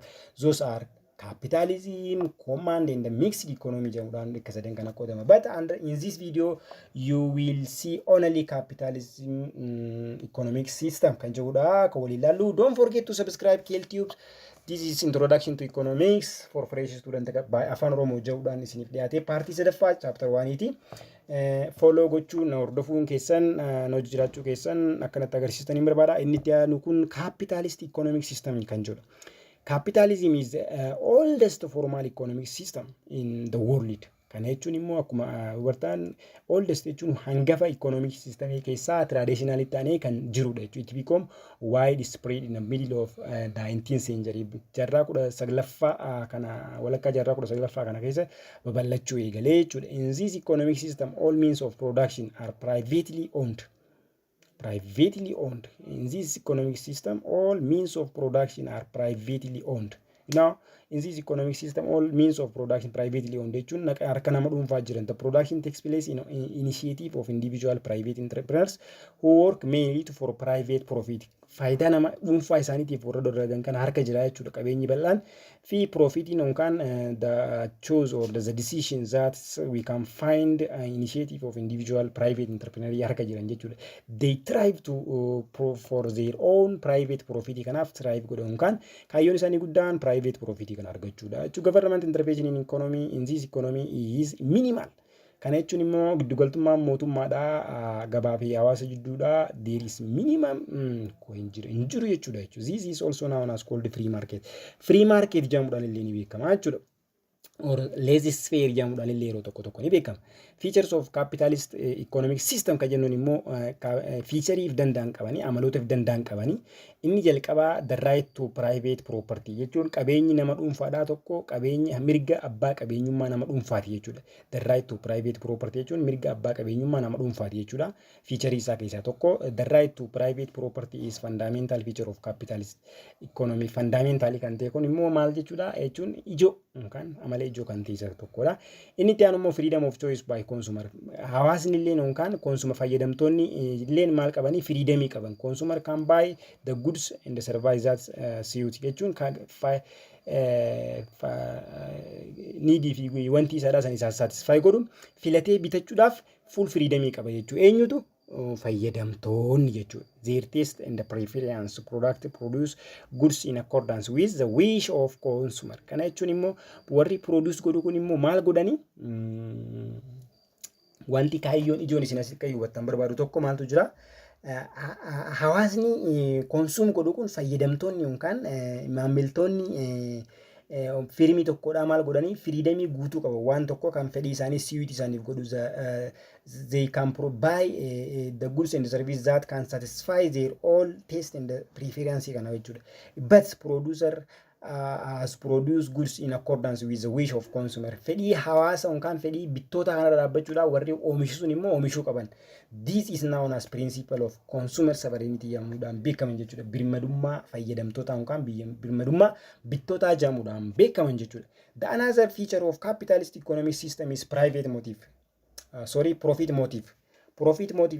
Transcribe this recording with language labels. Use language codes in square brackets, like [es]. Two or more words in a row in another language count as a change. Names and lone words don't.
[en] Those are capitalism, command, and the mixed economy. But in this video, you will see only capitalism economic system. Don't forget to subscribe KLTube. This is introduction to economics for fresh student by [om] afan oromo jawdan isinif dhiyate party sadaffaa chapter 1 follow gochuun hordofuun keessan no jiraachuu keessan akkanatti agarsiistanii barbaada. Inni itti aanu kun [en] capitalist economic system [om] kan jedhudha. [en] Capitalism is the oldest formal economic system in the world. [om] Kana jechuun immoo akkuma hubataan oldest jechuun hangafa [en] economic system [om] keessaa traditional ta'anii kan jirudha jechuudha. [en] It become widespread in the middle of 19th century. [om] Jaarraa 19ffaa kana walakkaa jaarraa 19ffaa kana keessa babal'achuu eegalee jechuudha. [en] In this economic system all means of production are privately owned. In this economic system all means of production are privately owned. Now in this economic system all means of production privately owned [om] jechuun harka nama dhuunfaa jiran. [en] The production takes place in initiative of individual private entrepreneurs who work mainly for private profit. [om] Faayidaa nama dhuunfaa isaaniitiif warra dalagan kana harka jira jechuudha. Qabeenyi bal'aan fi profitiin yookaan [en] the choice or the decisions that we can find initiative of individual private entrepreneur [om] harka jiran jechuudha. [en] They thrive to for their own private profit. [om] Kanaaf thrive godhan yookaan kaayyoon isaanii guddaan [en] private profit [om] kan argachuudha. [en] Government intervention in economy in this economy is minimal. [om] Kana jechuun immoo giddugaltummaan mootummaadhaa gabaa fi hawaasa jidduudha. [en] There is minimum [om] hin jiru jechuudha. [en] This is also known as called free market. Free market [om] jedhamuudhaan illee ni beekama jechuudha. Or laissez-faire jedhamuudhaan illee yeroo tokko tokko ni beekama. [en] Features of capitalist economic system [om] kan jennuun immoo featureif danda'an qabanii amalootaaf danda'an qabanii inni jalqabaa [en] the right to private property [om] jechuun qabeenyi nama dhuunfaadhaa tokko qabeenyi mirga abbaa qabeenyummaa nama dhuunfaati jechuudha. [en] The right to private property [om] jechuun mirga abbaa qabeenyummaa nama dhuunfaati jechuudha. Feature isaa keessaa tokko [en] the right to private property is fundamental feature of capitalist economy. [om] Fundamental kan ta'e kun immoo maal jechuudha jechuun ijoo yookaan amala ijoo kan ta'e isa tokkodha. Inni itti aanu immoo [en] freedom of choice by consumer. [om] Hawaasni illee yookaan consumer fayyadamtoonni illee maal qabanii freedom qaban. [en] Consumer can buy the goods and the services that suit [om] jechuun needii fi wanti isaadhaa san isaa satisfy godhuun filatee bitachuudhaaf [en] full freedom [om] qaba jechuudha. Eenyutu fayyadamtoonni jechuudha. [en] Their taste and the preference produce goods in accordance with the wish of consumer. [om] Kana jechuun immoo warri produce godhu kun immoo maal godhanii wanti kaayyoon ijoon isin asitti kayyuwwattan barbaadu tokko maaltu jira. Hawaasni consume godhu kun fayyadamtoonni yookaan maamiltoonni firmii tokkodhaa maal godhanii freedom guutuu qabu. Waan tokko kan fedhii isaanii siwit isaaniif godhu [en] they can provide the goods and the services that can satisfy their all taste and the preference [om] kana jechuudha. [en] But producer has produced goods in accordance with the wish of consumer. [om] Fedhii hawaasa yookaan fedhii bittoota kana dhaabbachuudhaan warri oomishisuun immoo oomishuu qaban. [en] This is known as principle of consumer sovereignty [om] jedhamuudhaan beekaman jechuudha. Birmadummaa fayyadamtoota yookaan birmadummaa bittootaa jedhamuudhaan beekaman jechuudha. [en] The another feature of capitalist economic system is private motive. Profit motive. Profit motive.